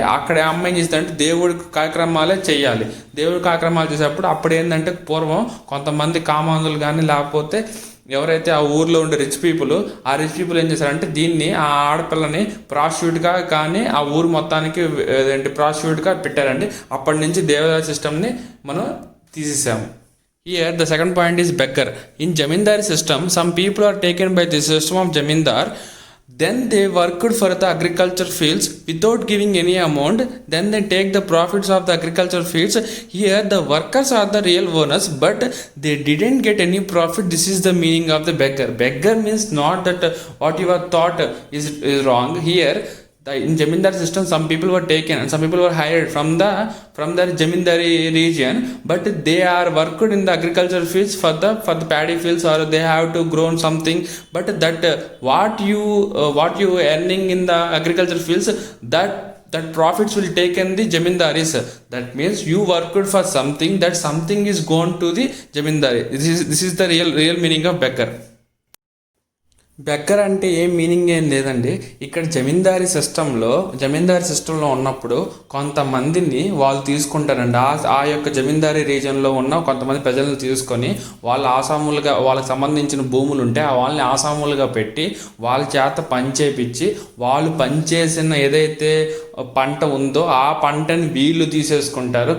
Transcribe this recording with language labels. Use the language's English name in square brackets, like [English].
[Telugu] అక్కడ అమ్మాయిని ఇస్తారంటే దేవుడి కార్యక్రమాలే చేయాలి. దేవుడి కార్యక్రమాలు చేసేటప్పుడు అప్పుడు ఏంటంటే పూర్వం కొంతమంది కామాంధులు కానీ లేకపోతే ఎవరైతే ఆ ఊర్లో ఉండే రిచ్ పీపుల్ ఏం చేశారంటే దీన్ని ఆ ఆడపిల్లని ప్రాస్టిట్యూట్గా కానీ ఆ ఊరు మొత్తానికి ప్రాస్టిట్యూట్గా పెట్టారండి. అప్పటి నుంచి దేవదాసి సిస్టమ్ని మనం తీసేసాము. [English] Here the second point is beggar. In Jamindari system, some people are taken by the system of Jamindar. Then they worked for the agriculture fields without giving any amount. Then they take the profits of the agriculture fields. Here the workers are the real owners, but they didn't get any profit. This is the meaning of the beggar. Beggar means not that what you have thought is wrong. Here in Jamindari system, some people were taken and some people were hired from the Jamindari region, but they are worked in the agriculture fields for the paddy fields, or they have to grow something. But that what you earning in the agriculture fields, that profits will take in the Jamindaris. That means you worked for something, that something is gone to the Jamindari. This is the real meaning of beggar. [Telugu] Beggar అంటే ఏం meaning ఏం లేదండి. ఇక్కడ జమీందారీ సిస్టంలో ఉన్నప్పుడు కొంతమందిని వాళ్ళు తీసుకుంటారండి. ఆ యొక్క జమీందారీ రీజన్లో ఉన్న కొంతమంది ప్రజలను తీసుకొని వాళ్ళ ఆసాములుగా, వాళ్ళకి సంబంధించిన భూములు ఉంటే వాళ్ళని ఆసాములుగా పెట్టి వాళ్ళ చేత పని చేపించి వాళ్ళు పనిచేసిన ఏదైతే పంట ఉందో ఆ పంటని వీళ్ళు తీసేసుకుంటారు.